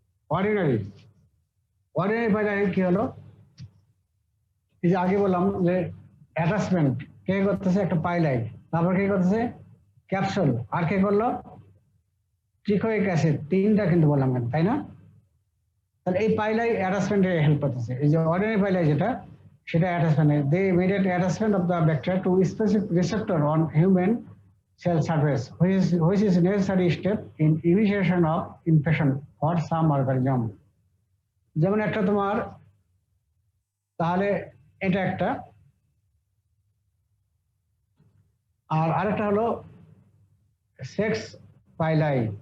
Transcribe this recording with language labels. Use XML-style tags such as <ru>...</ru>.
<bn>Ordinary পাইলাই কি হলো? এই যে আগে বললাম যে অ্যাটাচমেন্ট কে করতেছে? একটা পাইলাই। তারপর কে করতেছে? ক্যাপসুল। আর কে করলো? ট্রিকোইক অ্যাসিড। তিনটা কিন্তু বললাম, তাই না? তাহলে এই পাইলাই অ্যাটাচমেন্টে হেল্প করতেছে। এই যে অর্ডিনারি পাইলাই যেটা, সেটা attachment.</bn> <en>The immediate attachment of the bacteria to specific receptor on human cell surface, which is necessary step in initiation of infection for some organism.</en> <bn>যেমন একটা তোমার, তাহলে এটা একটা, আর আরেকটা হলো সেক্স পাইলাই।</bn>